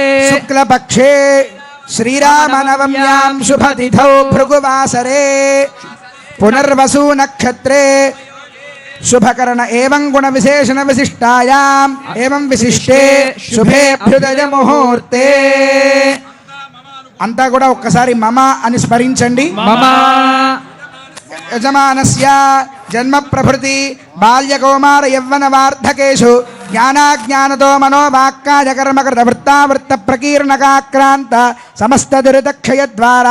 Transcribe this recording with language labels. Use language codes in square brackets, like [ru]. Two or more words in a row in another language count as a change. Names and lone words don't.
[sa] शुक्लपक्षे श्रीरामनवम्यां शुभतिथौ भृगुवासरे पुनर्वसु नक्षत्रे शुभकर्ण एवं गुण विशेषण विशिष्टायाम् एवं विशिष्टे शुभे अभ्युदय मुहूर्ते [te] అంతా కూడా ఒక్కసారి మమ అని స్మరించండి. [sa] మమ యజమానస్య జన్మ ప్రభృతి బాల్య కౌమార యవ్వన వార్ధకేషు జ్ఞానాజ్ఞానతో మనోవాక్కాయ కర్మకృత వృత్తావృత్త ప్రకీర్ణకాక్రాంత సమస్త దురితక్షయ ద్వారా